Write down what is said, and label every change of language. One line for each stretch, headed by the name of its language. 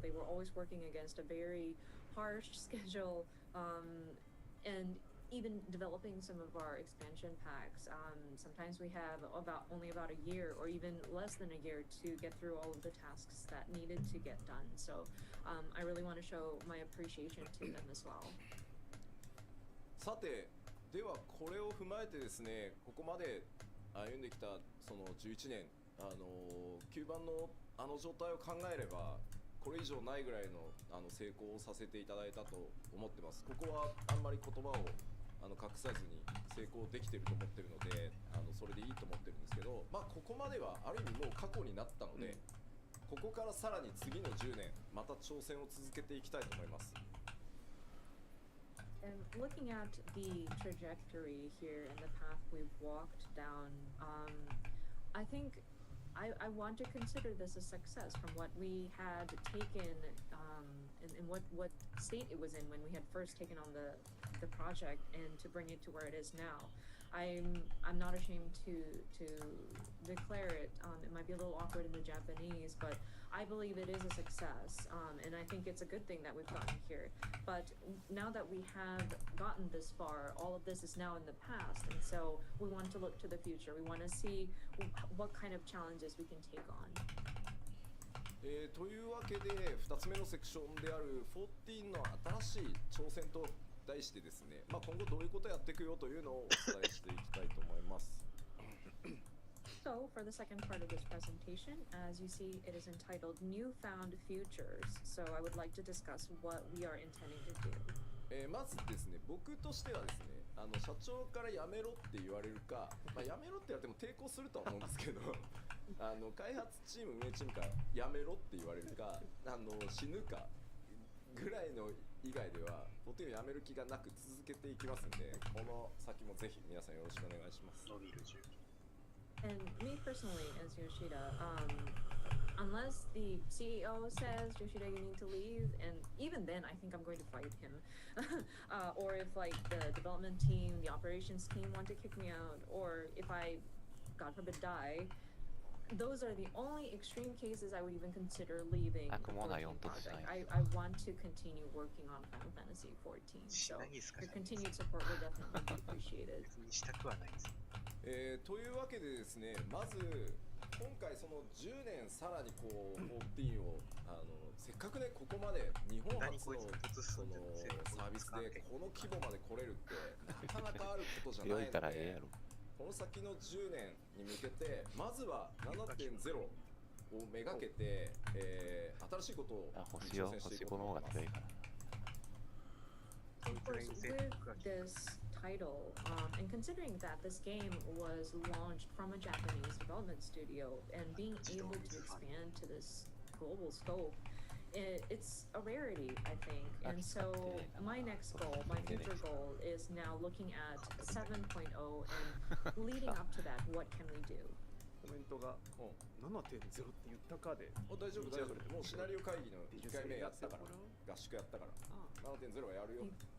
English: They were always working against a very harsh schedule, and even developing some of our expansion packs, sometimes we have only about a year or even less than a year to get through all of the tasks that needed to get done. So I really want to show my appreciation to them as well.
Japanese: さて、ではこれを踏まえてですね、ここまで歩んできたその11年、9番の状態を考えれば、これ以上ないぐらいの成功をさせていただいたと思ってます。ここはあんまり言葉を隠さずに成功できてると思ってるので、それでいいと思ってるんですけど、まあここまではある意味もう過去になったので、ここからさらに次の10年また挑戦を続けていきたいと思います。
English: And looking at the trajectory here and the path we've walked down, I think I want to consider this a success from what we had taken and what state it was in when we had first taken on the project, and to bring it to where it is now. I'm not ashamed to declare it. It might be a little awkward in the Japanese, but I believe it is a success, and I think it's a good thing that we've gotten here. But now that we have gotten this far, all of this is now in the past, and so we want to look to the future. We want to see what kind of challenges we can take on.
Japanese: というわけで2つ目のセクションである14の新しい挑戦と題してですね、まあ、今後どういうことをやっていくよというのをお伝えしていきたいと思います。
English: So, for the second part of this presentation, as you see, it is entitled Newfound Futures. So, I would like to discuss what we are intending to do.
Japanese: まずですね、僕としてはですね、社長からやめろって言われるか、まあ、やめろって言われても抵抗するとは思うんですけど開発チーム運営チームからやめろって言われるか死ぬかぐらいの以外では14をやめる気がなく続けていきますんで、この先もぜひ皆さんよろしくお願いします。伸びる重機
English: And me personally, as Yoshida, unless the CEO says, Yoshida, you need to leave, and even then, I think I'm going to fight him. Or if, like, the development team, the operations team want to kick me out, or if I, God forbid, die, those are the only extreme cases I would even consider leaving the 14 project. I want to continue working on Final Fantasy 14, so your continued support will definitely be appreciated.
Japanese: 別にしたくはないです。というわけでですね、まず今回その10年さらにこう14をせっかくねここまで日本初のそのサービスでこの規模まで来れるってなかなかあることじゃないので、この先の10年に向けてまずは 7.0 をめがけて、新しいことを挑戦していこうと思います。
English: Of course, with this title, and considering that this game was launched from a Japanese development studio and being able to expand to this global scope, it's a rarity, I think. And so my next goal, my future goal, is now looking at 7.0 and leading up to that, what can we do?
Japanese: コメントが 7.0 って言ったかで大丈夫大丈夫、もうシナリオ会議の1回目やったから、合宿やったから 7.0 はやるよ。